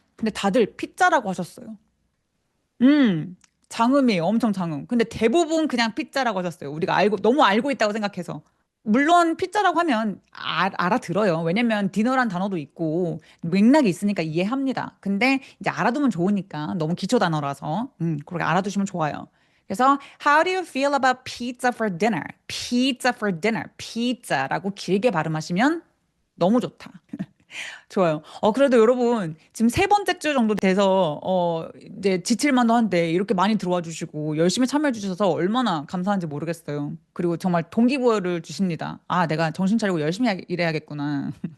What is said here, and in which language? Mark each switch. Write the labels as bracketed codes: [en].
[ko] 근데 다들 피자라고 하셨어요. 장음이에요. 엄청 장음. 근데 대부분 그냥 피자라고 하셨어요. 우리가 너무 알고 있다고 생각해서. 물론 피자라고 하면 알아들어요. 왜냐면 디너란 단어도 있고 맥락이 있으니까 이해합니다. 근데 이제 알아두면 좋으니까 너무 기초 단어라서 그렇게 알아두시면 좋아요. [en] 그래서 How do you feel about pizza for dinner? Pizza for dinner. [ko] 피자라고 길게 발음하시면 너무 좋다. 좋아요. 그래도 여러분 지금 3번째 주 정도 돼서 이제 지칠만도 한데 이렇게 많이 들어와 주시고 열심히 참여해 주셔서 얼마나 감사한지 모르겠어요. 그리고 정말 동기부여를 주십니다. 내가 정신 차리고 열심히 일해야겠구나.